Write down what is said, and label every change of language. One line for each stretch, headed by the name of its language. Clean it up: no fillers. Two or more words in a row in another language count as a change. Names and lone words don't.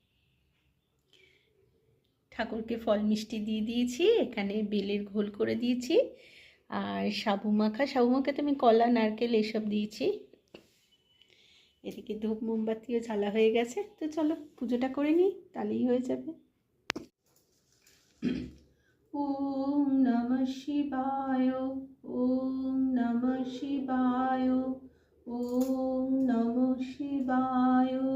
Bangla: ঠাকুরকে ফল মিষ্টি দিয়ে দিয়েছি, এখানে বেলের ঘোল করে দিয়েছি, আর সাবু মাখাতে আমি কলা, নারকেল এসব দিয়েছি। এদিকে ধূপ মোমবাতিও জ্বালা হয়ে গেছে। তো চলো পুজোটা করে নিই, তাহলেই হয়ে যাবে।
Sanskrit: ওম নমঃ শিবায়, ওম নমঃ শিবায়, ওম নমঃ শিবায়।